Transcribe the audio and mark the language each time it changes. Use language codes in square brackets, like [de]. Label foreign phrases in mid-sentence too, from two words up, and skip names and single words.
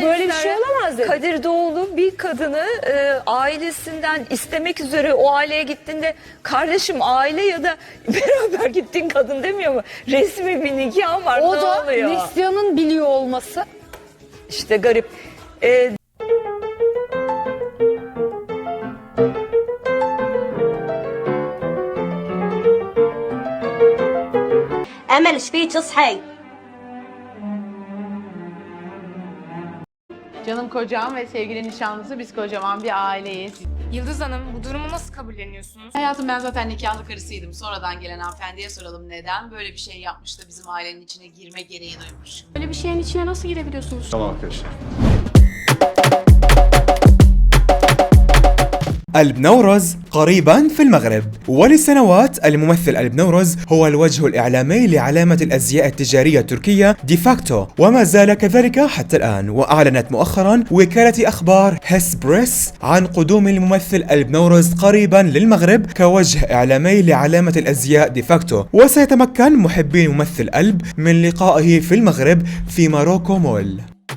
[tr] Bu böyle bir ister şey ya? olamaz dedik. Kadir Doğulu bir kadını ailesinden istemek üzere o aileye gittiğinde kardeşim aile ya da beraber gittiğin kadın demiyor mu? Resmi bir nikah var, O ne da oluyor? Neslihan'ın biliyor olması. İşte garip. [ar] امل ايش فيك اصحي. [tr] Canım kocam ve sevgili nişanlısı, biz kocaman bir aileyiz. Yıldız Hanım, bu durumu nasıl kabulleniyorsunuz? Hayatım, ben zaten nikahlı karısıydım. Sonradan gelen hanımefendiye soralım neden böyle bir şey yapmış da bizim ailenin içine girme gereği duymuş. Böyle bir şeyin içine nasıl girebiliyorsunuz? Tamam arkadaşlar. [ar] البنورز قريبا في المغرب. ولسنوات الممثل البنورز هو الوجه الإعلامي لعلامة الأزياء التجارية التركية ديفاكتو، وما زال كذلك حتى الآن. وأعلنت مؤخرا وكالة أخبار هيس بريس عن قدوم الممثل البنورز قريبا للمغرب كوجه إعلامي لعلامة الأزياء ديفاكتو، وسيتمكن محبي الممثل ألب من لقائه في المغرب في ماروكو مول.